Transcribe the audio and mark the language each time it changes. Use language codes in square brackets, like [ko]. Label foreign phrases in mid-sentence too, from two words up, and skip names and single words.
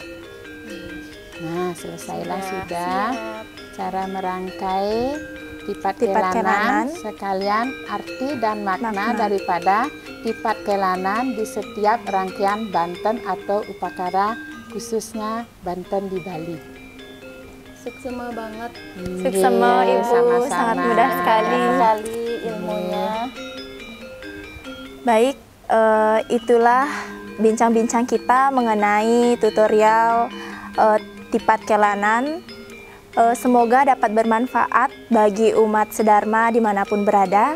[id] Nah, selesailah sudah cara merangkai tipat kelanan sekalian arti dan makna daripada tipat kelanan di setiap rangkaian Banten atau upacara khususnya Banten di Bali. [ban] Suksema banget. Suksema Ibu, [id] sama-sama. sangat mudah sekali ilmunya. Baik, itulah bincang-bincang kita mengenai tutorial tipat kelanan. Semoga dapat bermanfaat bagi umat sedharma dimanapun berada.